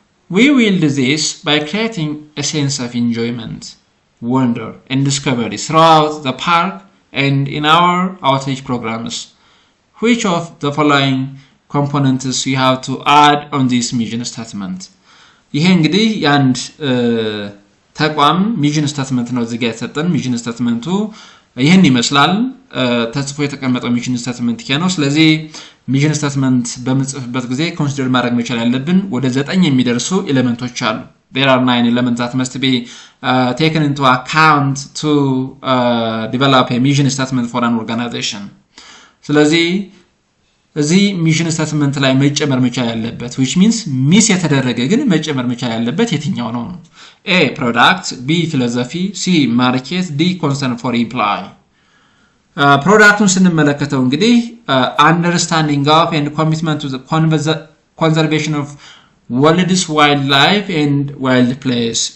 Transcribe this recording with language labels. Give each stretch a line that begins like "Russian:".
English: We will do this by creating a sense of enjoyment, wonder, and discovery throughout the park and in our outreach programs. Which of the following components we have to add on this mission statement?
Amharic: ይሄ እንግዲህ የአንድ ተቋም ሚሽን ስቴትመንት ነው። እዚህ ጋር የተሰጠን ሚሽን ስቴትመንቱ ይህን ይመስላል። ተጽፎ የተቀመጠው ሚሽን ስቴትመንት ይሄ ነው። ስለዚህ ሚሽን ስቴትመንት በምንጽፍበት ጊዜ ኮንሲደር ማድረግ መቻል ያለብን ወደ 9 የሚደርሱ ኤሌመንቶች አሉ።
English: there are 9 elements that must be taken into account to develop a mission statement for an organization.
Amharic: ስለዚህ እዚህ ሚሽን ስቴትመንት ላይ መጨመር መቻል ያለበት
English: which means
Amharic: ሚስ የተደረገ ግን መጨመር መቻል ያለበት የትኛው ነው?
English: A product, B philosophy, C market, D concern for employee.
Amharic: ፕሮዳክቱን ስንመለከተው እንግዲህ
English: understanding of and commitment to the conservation of world's wildlife and wild place.